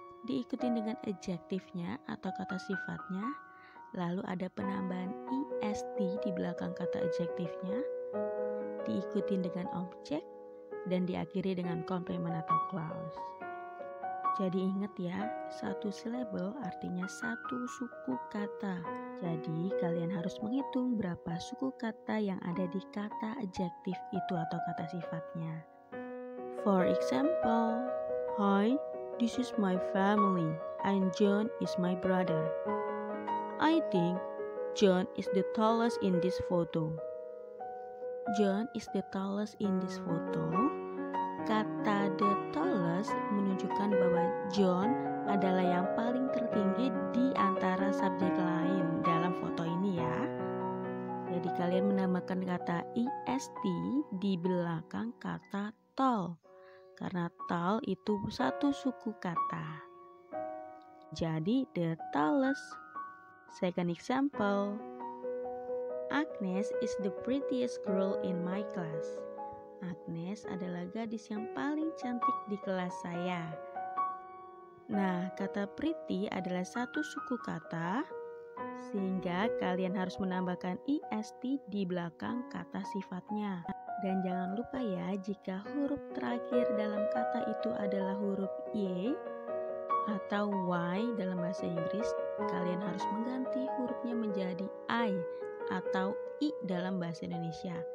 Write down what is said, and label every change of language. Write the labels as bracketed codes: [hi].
[id] Diikuti dengan adjektifnya atau kata sifatnya, lalu ada penambahan est di belakang kata adjektifnya, diikuti dengan objek, dan diakhiri dengan komplement atau clause. Jadi ingat ya, satu syllable artinya satu suku kata. Jadi kalian harus menghitung berapa suku kata yang ada di kata adjektif itu atau kata sifatnya. [en] For example, hi, this is my family and John is my brother. I think John is the tallest in this photo. John is the tallest in this photo. [id] Kata the tallest menunjukkan bahwa John adalah yang paling tertinggi di antara subjek lain dalam foto ini ya. Jadi kalian menambahkan kata est di belakang kata tall. Karena tall itu satu suku kata. Jadi the tallest. [en] Second example. Agnes is the prettiest girl in my class. [id] Agnes adalah gadis yang paling cantik di kelas saya. Nah, kata pretty adalah satu suku kata, sehingga kalian harus menambahkan est di belakang kata sifatnya. Dan jangan lupa ya, jika huruf terakhir dalam kata itu adalah huruf y atau y dalam bahasa Inggris, kalian harus mengganti hurufnya menjadi i atau i dalam bahasa Indonesia.